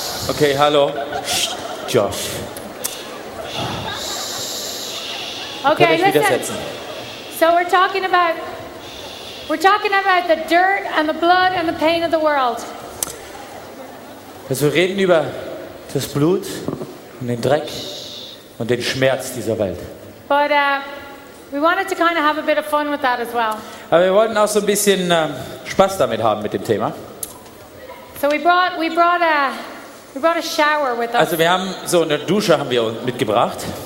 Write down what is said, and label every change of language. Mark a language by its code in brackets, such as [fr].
[en] Okay, hallo. Josh. Okay, [de] Könnt euch [en] listen. [de] widersetzen. [en] So we're talking about the dirt and the blood and the pain of the world. [de] Also wir reden über das Blut und den Dreck und den Schmerz dieser Welt. [en] But we wanted to kind of have a bit of fun with that as well. [de] Aber wir wollten auch so ein bisschen Spaß damit haben mit dem Thema. [en] So we brought a shower with us. [de] Also wir haben so eine Dusche haben wir mitgebracht.